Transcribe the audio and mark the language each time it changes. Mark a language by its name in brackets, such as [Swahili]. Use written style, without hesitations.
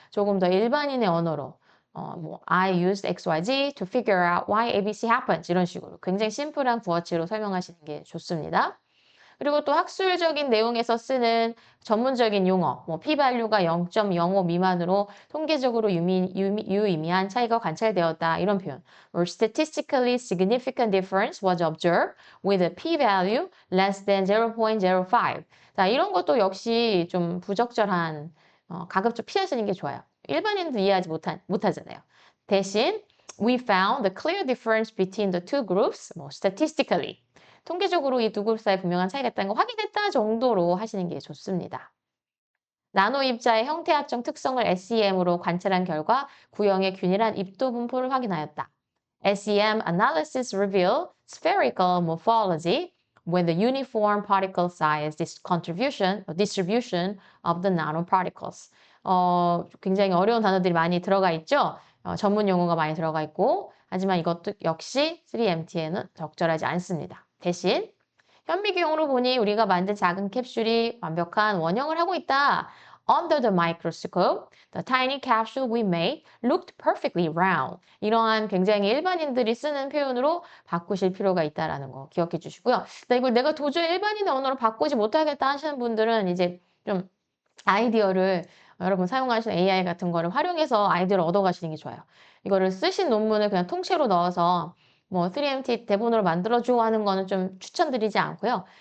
[Korean] 조금 더 일반인의 언어로 [English] I used XYZ to figure out why ABC happens [Korean] 이런 식으로 굉장히 심플한 구어체로 설명하시는 게 좋습니다. 그리고 또 학술적인 내용에서 쓰는 전문적인 용어, p-value가 0.05 미만으로 통계적으로 유의미한 차이가 관찰되었다. 이런 표현. [English] Or statistically significant difference was observed with a p-value less than 0.05. [Korean] 자, 이런 것도 역시 좀 부적절한, 가급적 피하시는 게 좋아요. 일반인도 이해하지 못하잖아요. [English] 대신 we found the clear difference between the two groups, statistically. [Korean] 통계적으로 이 두 그룹 사이에 분명한 차이가 있다는 걸 확인했다 정도로 하시는 게 좋습니다. 나노 입자의 형태학적 특성을 SEM으로 관찰한 결과 구형의 균일한 입도 분포를 확인하였다. [English] SEM analysis reveal spherical morphology with the uniform particle size distribution of the nanoparticles. [Korean] 굉장히 어려운 단어들이 많이 들어가 있죠. 전문 용어가 많이 들어가 있고 하지만 이것도 역시 3MT에는 적절하지 않습니다. 대신 현미경으로 보니 우리가 만든 작은 캡슐이 완벽한 원형을 하고 있다. [English] Under the microscope, the tiny capsule we made looked perfectly round. [Korean] 이러한 굉장히 일반인들이 쓰는 표현으로 바꾸실 필요가 있다는 거 기억해 주시고요. 이걸 내가 도저히 일반인의 언어로 바꾸지 못하겠다 하시는 분들은 이제 좀 아이디어를 여러분 사용하시는 AI 같은 거를 활용해서 아이디어를 얻어가시는 게 좋아요. 이거를 쓰신 논문을 그냥 통째로 넣어서 3MT 대본으로 만들어줘 하는 거는 좀 추천드리지 않고요.